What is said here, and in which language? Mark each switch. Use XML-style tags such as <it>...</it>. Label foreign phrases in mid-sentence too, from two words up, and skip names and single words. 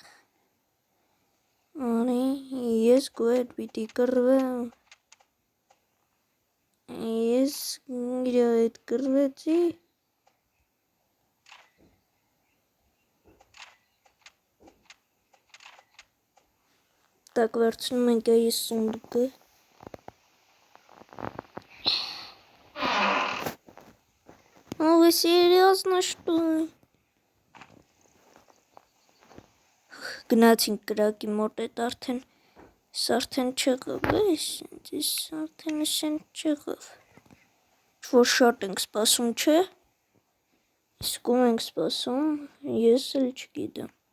<hy>արի, ես քո հետ պիտի կռվեմ, ես իրա հետ կռվեցի, так վերցնում ենք այս սունդուկը,</hy> <ru>вы серьезно что ли?</ru> <hy>Գնացինք կրակի մոտ էդ արդեն չեղավ, այս արդեն չեղավ, որ շատ ենք սպասում, չէ, իսկում ենք սպասում, ես էլ չգիտեմ,</hy>